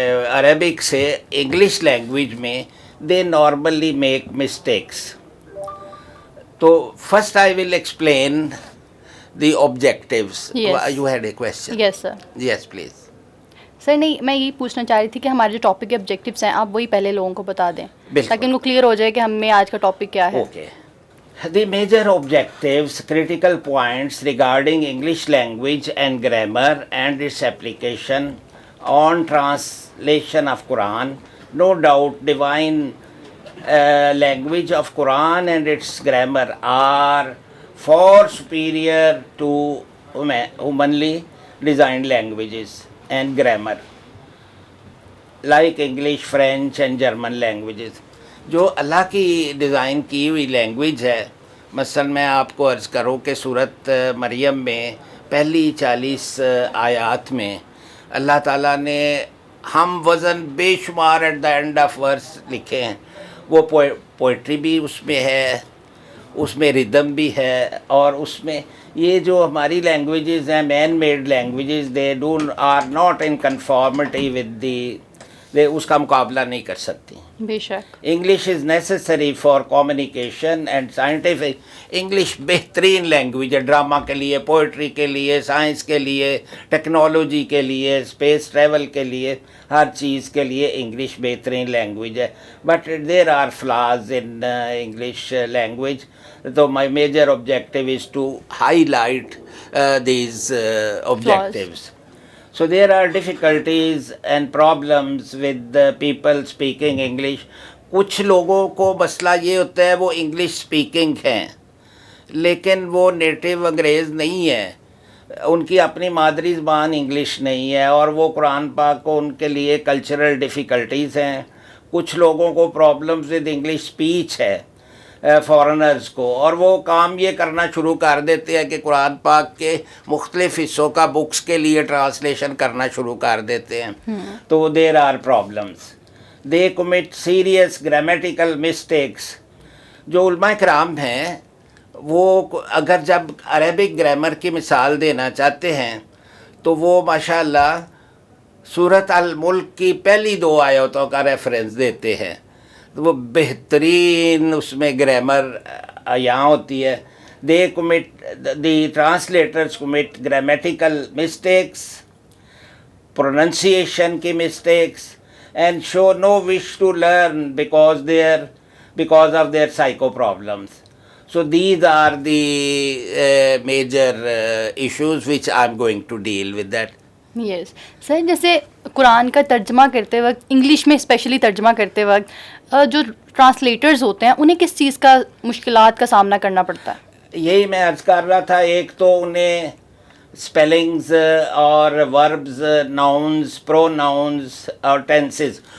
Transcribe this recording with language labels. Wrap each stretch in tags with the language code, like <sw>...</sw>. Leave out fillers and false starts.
<en>Arabic سے English language میں، they normally make mistakes. تو first I will explain the objectives. You had a question? Yes sir. Yes please.</en> <ur>سر نہیں، میں یہی پوچھنا چاہ رہی تھی کہ ہمارے جو ٹاپک کے آبجیکٹیوز ہیں آپ وہی پہلے لوگوں کو بتا دیں بالکل، تاکہ ان کو کلیئر ہو جائے کہ ہمیں آج کا ٹاپک کیا ہے۔</ur> <en>Okay. The major objectives, critical points regarding English language and grammar and its application on translation of Quran. No doubt, divine language of Quran and its grammar are far superior to humanly designed languages and grammar, like English, French and German languages.</en> <ur>جو اللہ کی design کی ہوئی language ہے، مثلا میں آپ کو عرض کروں کہ سورت مریم میں پہلی 40 آیات میں اللہ تعالیٰ نے ہم وزن بے شمار</ur> <en>at the end of verse</en> <ur>لکھے ہیں. وہ پوئٹری بھی اس میں ہے، اس میں ردم بھی ہے، اور اس میں یہ جو ہماری لینگویجز ہیں man made languages,</ur> <en>they do are not in conformity with the,</en> <ur>اس کا مقابلہ نہیں کر سکتی. بے شک</ur> <en>English is necessary for communication and scientific.</en> <ur>English بہترین لینگویج ہے ڈرامہ کے لیے، پوئٹری کے لیے، سائنس کے لیے، ٹیکنالوجی کے لیے، اسپیس ٹریول کے لیے، ہر چیز کے لیے انگلش بہترین لینگویج ہے.</ur> <en>But there are flaws in English language. تو my major objective is to highlight these objectives. So there are difficulties and problems with the people speaking English.</en> <ur>کچھ لوگوں کو مسئلہ یہ ہوتا ہے وہ انگلش اسپیکنگ ہیں لیکن وہ نیٹو انگریز نہیں ہے، ان کی اپنی مادری زبان انگلش نہیں ہے، اور وہ قرآن پاک کو ان کے لیے کلچرل ڈیفیکلٹیز ہیں. کچھ لوگوں کو</ur> <en>problems with English speech</en> <ur>ہے فارنرز کو، اور وہ کام یہ کرنا شروع کر دیتے ہیں کہ قرآن پاک کے مختلف حصوں کا بکس کے لیے ٹرانسلیشن کرنا شروع کر دیتے ہیں.</ur> <en>تو there are problems. They commit serious grammatical mistakes.</en> <ur>جو علماء کرام ہیں وہ اگر جب عربک گرامر کی مثال دینا چاہتے ہیں تو وہ ماشاء اللہ سورۃ الملک کی پہلی 2 آیتوں کا ریفرنس دیتے ہیں. وہ بہترین اس میں گرامر یہاں ہوتی ہے.</ur> <en>They commit the translators commit grammatical mistakes, pronunciation کی mistakes, and show no wish to learn because of their psycho problems. So these are the major issues which I'm going to deal with that.</en> <ur>یس سر، جیسے قرآن کا ترجمہ کرتے وقت، English میں especially ترجمہ کرتے وقت جو ٹرانسلیٹرز ہوتے ہیں انہیں کس چیز کا مشکلات کا سامنا کرنا پڑتا ہے؟ یہی میں عرض کر رہا تھا، ایک تو انہیں اسپیلنگز اور وربز، ناؤنز، پرو ناؤنز اور ٹینسز.</ur>